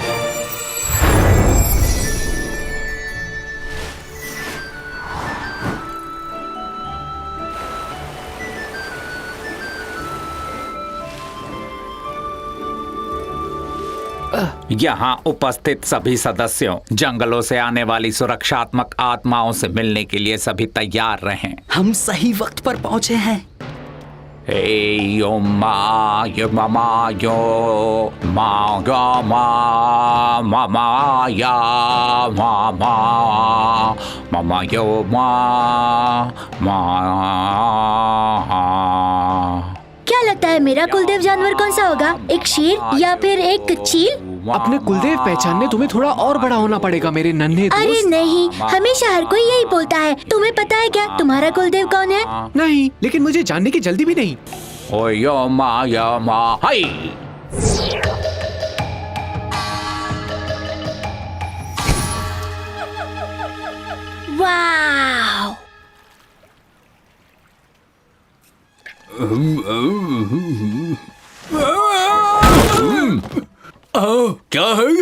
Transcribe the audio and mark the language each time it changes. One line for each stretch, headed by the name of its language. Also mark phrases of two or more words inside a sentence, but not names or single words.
Hindi: यहाँ उपस्थित सभी सदस्यों, जंगलों से आने वाली सुरक्षात्मक आत्माओं से मिलने के लिए सभी तैयार रहें। हम सही वक्त पर पहुँचे हैं। यो मा यो मामा यो मा गा मा मामा या मामा मामा यो मा मा। क्या लगता है मेरा कुलदेव जानवर कौन सा होगा? एक शेर या फिर एक चील? अपने कुलदेव पहचानने तुम्हें थोड़ा और बड़ा होना पड़ेगा मेरे नन्हे दोस्त। अरे नहीं, हमेशा हर कोई यही बोलता है। तुम्हें पता है क्या तुम्हारा कुलदेव कौन है? नहीं, लेकिन मुझे जानने की जल्दी भी नहीं। ओ यो मा हाय। वाव! क्या है ये?